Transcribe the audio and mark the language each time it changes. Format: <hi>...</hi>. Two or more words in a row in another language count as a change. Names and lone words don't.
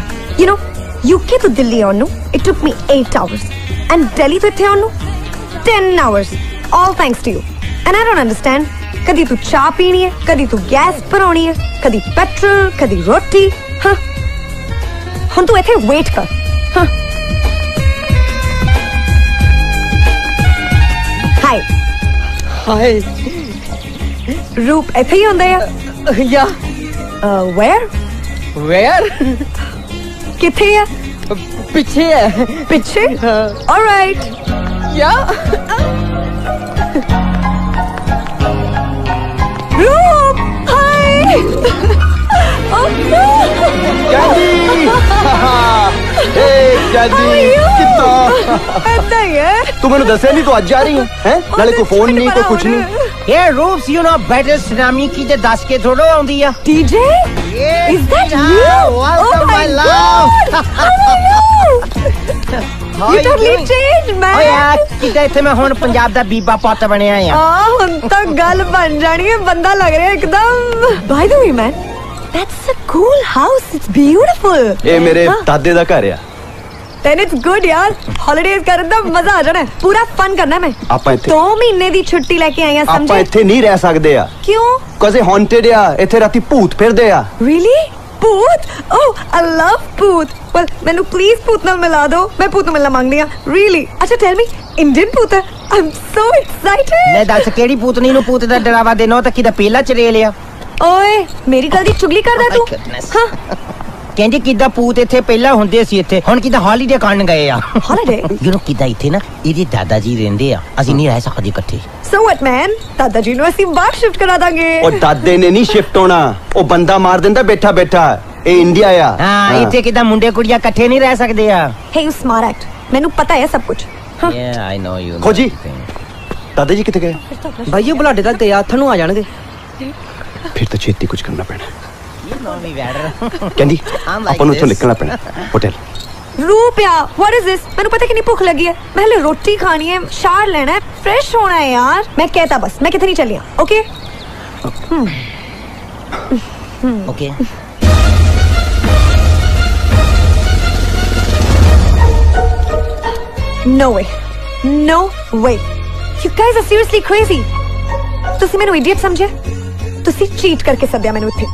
<en>You know, UK</en> <pa>ਤੋਂ ਦਿੱਲੀ ਆਉਣ ਨੂੰ</pa> <en>it took me 8 hours and Delhi</en> <pa>ਤੋਂ ਇੱਥੇ ਆਉਣ ਨੂੰ</pa> <en>10 hours, all thanks to you. And I don't understand,</en> <pa>ਕਦੀ ਤੂੰ ਚਾਹ ਪੀਣੀ ਹੈ, ਕਦੀ ਤੂੰ ਗੈਸ ਭਰਾਉਣੀ ਹੈ, ਕਦੀ ਪੈਟਰੋਲ, ਕਦੀ ਰੋਟੀ। ਹਾਂ ਹੁਣ ਤੂੰ ਇੱਥੇ ਵੇਟ ਕਰ। ਹਾਂ ਹਾਈ ਰੂਪ ਇੱਥੇ ਹੀ ਹੁੰਦੇ ਆ। ਯਾ where ਕਿੱਥੇ ਆ? ਪਿੱਛੇ ਹੈ। ਪਿੱਛੇ?</pa> <en>all right. ਯਾ</en> <pa>ਰੂਪ ਹਾਈ।</pa> <en>oh no Candy. Hey Candy,</en> <pa>ਕਿੱਦਾਂ? ਇੱਦਾਂ ਹੀ ਹੈ। ਤੂੰ ਮੈਨੂੰ ਦੱਸਿਆ ਨਹੀਂ ਤੂੰ ਅੱਜ ਆ ਰਹੀ ਹੈ? ਨਾਲੇ ਕੋਈ ਫੋਨ ਨਹੀਂ ਕੋਈ ਕੁਝ ਨਹੀਂ।</pa> <en>Hey Roops, you know better tsunami</en> <pa>ਕੀ ਤੇ ਦੱਸ ਕੇ ਥੋੜੋ ਆਉਂਦੀ ਆ।</pa> <en>DJ? Is that you? Welcome my love. You totally changed, man. Oh yeah,</en> <pa>ਕਿਤੇ ਇੱਥੇ ਮੈਂ ਹੁਣ ਪੰਜਾਬ ਦਾ ਬੀਬਾ ਪੁੱਤ ਬਣਿਆ ਆ। ਹੁਣ ਤਾਂ ਗੱਲ ਬਣ ਜਾਣੀ ਹੈ, ਬੰਦਾ ਲੱਗ ਰਿਹਾ ਇੱਕਦਮ।</pa> <en>By the way, man, that's a cool house. It's beautiful.</en> <pa>ਇਹ ਮੇਰੇ ਦਾਦੇ ਦਾ ਘਰ ਆ।</pa> <en>Then it's good</en> <pa>यार, holidays ਕਰਨ ਦਾ ਮਜ਼ਾ ਆ ਜਾਣਾ। ਪੂਰਾ ਫਨ ਕਰਨਾ ਮੈਂ। ਆਪਾਂ ਇੱਥੇ 2 ਮਹੀਨੇ ਦੀ ਛੁੱਟੀ ਲੈ ਕੇ ਆਈ ਆ, ਸਮਝੇ? ਆਪਾਂ ਇੱਥੇ ਨਹੀਂ ਰਹਿ ਸਕਦੇ ਆ। ਕਿਉਂ? ਕਦੇ ਹੌਂਟਡ ਆ, ਇੱਥੇ ਰਾਤੀ ਭੂਤ ਫਿਰਦੇ ਆ।</pa> <en>Really? ਭੂਤ? Oh, I love ਭੂਤ।</en> <pa>Well, ਮੈਨੂੰ please ਭੂਤ ਨਾਲ ਮਿਲਾ ਦਿਓ, ਮੈਂ ਭੂਤ ਨੂੰ ਮਿਲਣਾ ਮੰਗਦੀ ਆ। Really?</pa> <en>ਅੱਛਾ tell me,</en> <pa>Indian ਭੂਤ ਹੈ?</pa> <en>I'm so excited.</en> <pa>ਲੈ ਦੱਸ ਕਿਹੜੀ ਭੂਤਨੀ ਨੂੰ ਭੂਤ ਦਾ ਡਰਾਵਾ ਦੇਣਾ ਤਾਂ ਕਿਦਾ ਪਹਿਲਾ ਚਰੇ ਲਿਆ। ਓਏ ਮੇਰੀ ਗੱਲ ਦੀ ਚੁਗਲੀ ਕਰਦਾ ਤੂੰ? ਹਾਂ ਕਹਿੰਦੀ ਕਿਦਾਂ ਭੂਤ ਇੱਥੇ ਪਹਿਲਾਂ ਹੁੰਦੇ ਸੀ, ਇੱਥੇ ਹੁਣ ਕਿਦਾਂ ਹੌਲੀਡੇ ਕਰਨ ਗਏ ਆ। ਹੌਲੀਡੇ? ਜਿਹਨੂੰ ਕਿਦਾਂ ਇੱਥੇ ਨਾ ਇਹਦੇ ਦਾਦਾ ਜੀ ਰਹਿੰਦੇ ਆ, ਅਸੀਂ ਨਹੀਂ ਰਹਿ ਸਕਦੇ ਇਕੱਠੇ।</pa> <en>So what man?</en> <pa>ਦਾਦਾ ਜੀ ਨੂੰ ਅਸੀਂ ਬਾਹਰ ਸ਼ਿਫਟ ਕਰਾ ਦਾਂਗੇ। ਉਹ ਦਾਦੇ ਨੇ ਨਹੀਂ ਸ਼ਿਫਟ ਹੋਣਾ, ਉਹ ਬੰਦਾ ਮਾਰ ਦਿੰਦਾ ਬੈਠਾ ਬੈਠਾ। ਇਹ ਇੰਡੀਆ ਆ। ਹਾਂ ਇੱਥੇ ਕਿਦਾਂ ਮੁੰਡੇ ਕੁੜੀਆਂ ਇਕੱਠੇ ਨਹੀਂ ਰਹਿ ਸਕਦੇ ਆ।</pa> <en>Hey you smart act,</en> <pa>ਮੈਨੂੰ ਪਤਾ ਹੈ ਸਭ ਕੁਝ।</pa> <en>Yeah, I know you.</en> <pa>ਖੋਜੀ ਦਾਦਾ ਜੀ ਕਿੱਥੇ ਗਏ? ਭਾਈ ਉਹ ਬੁਲਾਡੇ ਤੱਕ ਤੇ ਹੱਥ ਨੂੰ ਆ ਜਾਣਗੇ। ਫਿਰ ਤਾਂ ਛੇਤੀ ਕੁਝ ਕਰਨਾ ਪੈਣਾ।</pa> <en>You know me better.</en> <pa>ਕਹਿੰਦੀ</pa> <en>I'm like</en> <pa>ਆਪਾਂ ਨੂੰ ਇੱਥੋਂ</pa> <en>this.</en> <pa>ਨਿਕਲਣਾ ਪੈਣਾ ਹੋਟਲ। ਰੂਪਿਆ,</pa> <en>what is this?</en> <pa>ਮੈਨੂੰ ਪਤਾ ਕਿੰਨੀ ਭੁੱਖ ਲੱਗੀ ਹੈ, ਮੈਂ ਹਲੇ ਰੋਟੀ ਖਾਣੀ ਹੈ, ਸ਼ਾਰ ਲੈਣਾ ਹੈ, ਫਰੈਸ਼ ਹੋਣਾ ਹੈ ਯਾਰ। ਮੈਂ ਕਹਿਤਾ ਬਸ, ਮੈਂ ਕਿਤੇ ਨਹੀਂ ਚੱਲੀ। ਓਕੇ</pa> <en>Okay. No way. No way. You guys are seriously crazy.</en> <pa>ਤੁਸੀਂ ਮੈਨੂੰ idiot ਸਮਝਿਆ? ਤੁਸੀਂ cheat ਕਰਕੇ ਸੱਦਿਆ ਮੈਨੂੰ ਇੱਥੇ।</pa>